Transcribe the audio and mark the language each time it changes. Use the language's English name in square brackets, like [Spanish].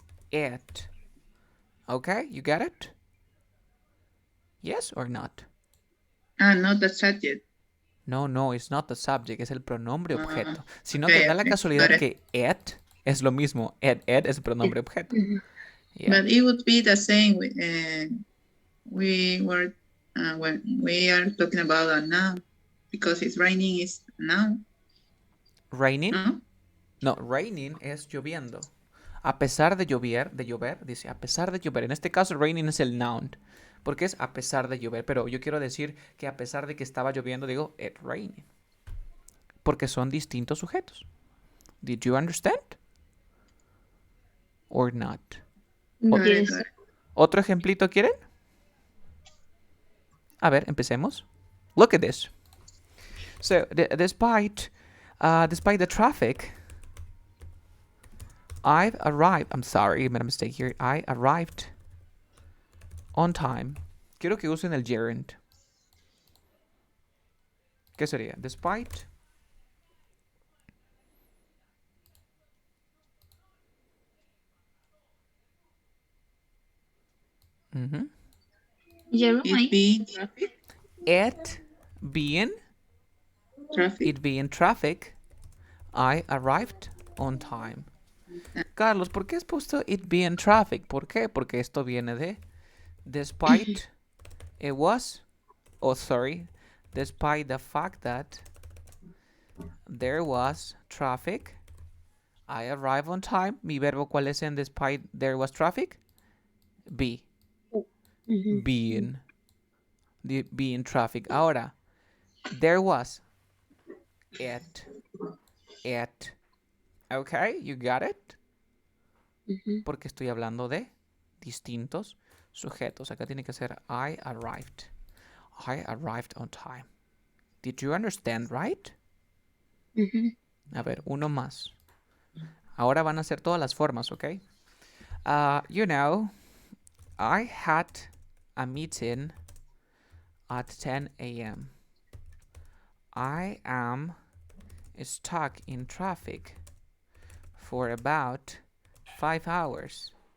[English] It. Okay, you got it? Yes or not? Not the subject. No, it's not the subject, [Spanish] es el pronombre objeto. Sino [English] okay, [Spanish] que da la [English] okay, [Spanish] casualidad [English] got it. [Spanish] que it es lo mismo. It es el pronombre objeto. [English] Yeah. But it would be the same. We were when we are talking about a noun because it's raining is noun. Raining? No? [Spanish] No, raining es lloviendo. A pesar de llover, dice, a pesar de llover. En este caso, raining es el noun. Porque es a pesar de llover. Pero yo quiero decir que a pesar de que estaba lloviendo, digo, it raining. Porque son distintos sujetos. [English] Did you understand? Or not? Got it, Yes. got it. [Spanish] ¿Otro ejemplito quieren? A ver, empecemos. [English] Look at this. So, despite the traffic, I've arrived. I'm sorry, I made a mistake here. I arrived on time. [Spanish] Quiero que usen el gerund. ¿Qué sería? Despite. [English] Your It being traffic. It being traffic, I arrived on time. [Spanish] Carlos, ¿por qué has puesto [English] it being traffic? [Spanish] ¿Por qué? Porque esto viene de [English] despite it was, despite the fact that there was traffic, I arrived on time. [Spanish] Mi verbo, ¿cuál es en [English] despite there was traffic? Be. Being traffic. [Spanish] Ahora, [English] there was it. Okay, you got it? [Spanish] Porque estoy hablando de distintos sujetos. Acá tiene que ser [English] I arrived. I arrived on time. Did you understand, right? [Spanish] A ver, uno más. Ahora van a ser todas las formas, ¿ok? [English] You know, I had a meeting at 10 a.m. I am stuck in traffic for about 5 hours.